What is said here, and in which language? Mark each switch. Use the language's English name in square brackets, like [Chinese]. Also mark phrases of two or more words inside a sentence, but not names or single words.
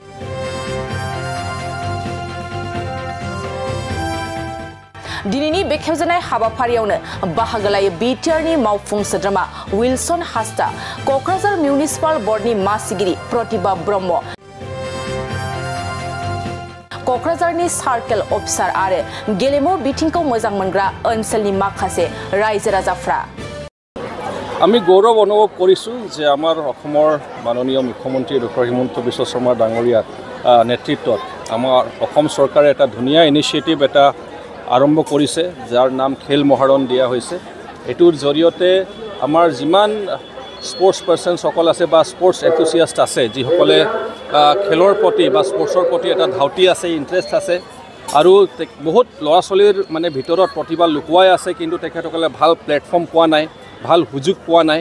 [Bodo] दिनैनि बेखेवजानाय हाबाफारियावनो बाहागो लायो बिटिआरनि मावफुं सोद्रोमा विल्सन हास्ता, क'क्राझार मिउनिसिपाल बर्डनि मासिगिरि प्रतिभा ब्रह्म, क'क्राझारनि सार्केल अफिसार आरो गेलेमु बिथिंखौ मोजां मोनग्रा ओनसोलनि माखासे रायजो राजाफ्रा। [Assamese] আমি গৌৰৱ অনুভৱ কৰিছোঁ যে আমাৰ অসমৰ মাননীয় মুখ্যমন্ত্ৰী ডক্টৰ হিমন্ত বিশ্ব শৰ্মা ডাঙৰীয়াৰ নেতৃত্বত আমাৰ অসম চৰকাৰে এটা ধুনীয়া ইনিচিয়েটিভ এটা আৰম্ভ কৰিছে, যাৰ নাম খেল মহাৰণ দিয়া হৈছে। এটোৰ জৰিয়তে আমাৰ যিমান [English] sports person [Assamese] সকল আছে বা [English] sports enthusiast [Assamese] আছে, যিসকলে খেলৰ প্ৰতি বা স্পৰ্টছৰ প্ৰতি এটা ধাউতি আছে, ইণ্টাৰেষ্ট আছে আৰু বহুত ল'ৰা ছোৱালীৰ মানে ভিতৰত প্ৰতিভা লুকুৱাই আছে, কিন্তু তেখেতসকলে ভাল প্লেটফৰ্ম পোৱা নাই, ভাল সুযোগ পোৱা নাই।